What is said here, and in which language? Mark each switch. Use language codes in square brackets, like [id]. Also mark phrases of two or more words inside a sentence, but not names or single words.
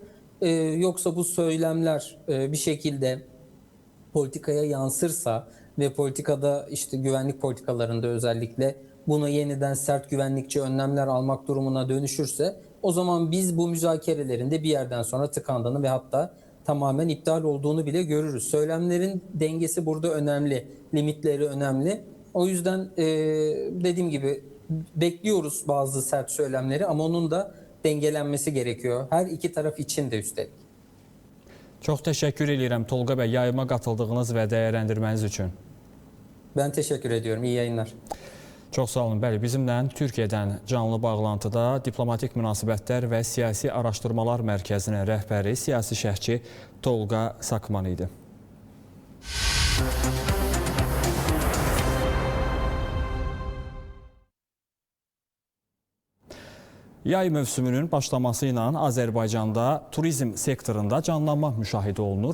[tr] Yoksa bu söylemler bir şekilde politikaya yansırsa ve politikada işte güvenlik politikalarında özellikle buna yeniden sert güvenlikçi önlemler almak durumuna dönüşürse o zaman biz bu müzakerelerin de bir yerden sonra tıkandığını ve hatta tamamen iptal olduğunu bile görürüz. Söylemlerin dengesi burada önemli, limitleri önemli. O yüzden dediğim gibi bekliyoruz bazı sert söylemleri ama onun da dengelenmesi gerekiyor. Her iki taraf için de üstelik. [az] Çox təşəkkür edirəm Tolga bəy yayıma qatıldığınız və dəyərləndirməniz üçün. [tr] Ben teşekkür ediyorum. İyi yayınlar. [az] Çox sağ olun. Bəli, bizimlə Türkiyədən canlı bağlantıda Diplomatik Münasibətlər və Siyasi Araşdırmalar Mərkəzinin rəhbəri, siyasi şərhçi Tolga Sakman idi. Yay mövsümünün başlaması ilə Azərbaycanda turizm sektorunda canlanma müşahidə olunur.